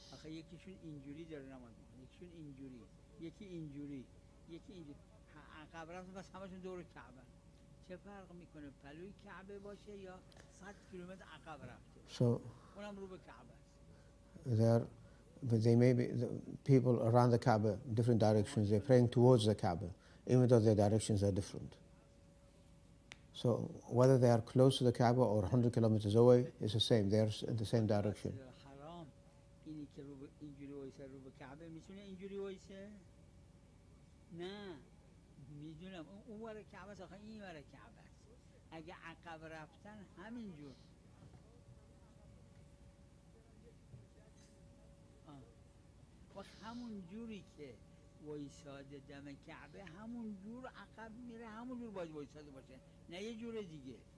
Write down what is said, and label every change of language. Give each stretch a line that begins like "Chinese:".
Persian: یکیشون اینجوری داره نماز میخونه، یکیشون اینجوری، یکی اینجوری، یکی اینجوری، عقب رفت بس همشون دور کعبه. چه فرق میکنه پلوی کعبه باشه یا 100 کیلومتر عقب رفته؟ اونم رو به کعبه است.
English: But they may be the people around the Kaaba, different directions. They're praying towards the Kaaba, even though their directions are different. So whether they are close to the Kaaba or 100 kilometers away, it's the same. They're in the same direction.
Persian: اینی که اینجوری وایسه رو به کعبه میتونه اینجوری وایسه؟ نه میدونم اون ور کعبه است، آخه این ور کعبه است. اگه عقب رفتن همینجور و همون جوری که وایساده دم کعبه همون جور عقب میره، همون جور باید وایساده باشه، نه یه جور دیگه.